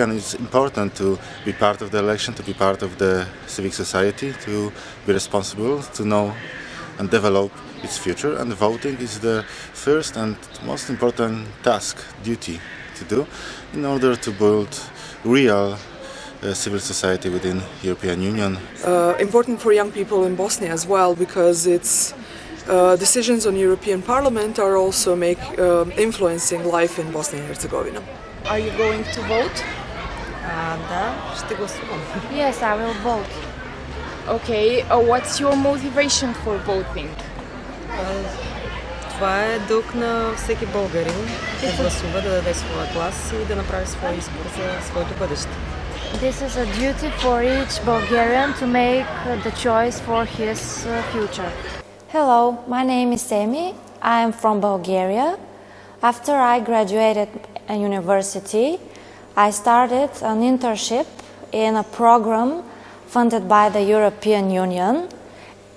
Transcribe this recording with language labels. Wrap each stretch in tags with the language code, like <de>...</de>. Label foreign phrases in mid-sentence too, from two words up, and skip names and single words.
<en>It's important to be part of the election, to be part of the civic society, to be responsible, to know and develop its future, and voting is the first and most important task, duty to do in order to build real civil society within European Union. Important for young people in Bosnia as well because it's decisions on European Parliament are also influencing life in Bosnia and Herzegovina. Are you going to vote?</en> <bg>Да, ще гласувам.</bg> <en>Yes, I will vote. Okay, what's your motivation for voting?</en> <bg>Това е дълг на всеки българин да гласува, да даде своя глас и да направи своя избор за своето бъдеще.</bg> <en>This is a duty for each Bulgarian to make the choice for his future. Hello, my name is Emi. I am from Bulgaria. After I graduated at university, I started an internship in a program funded by the European Union.</en>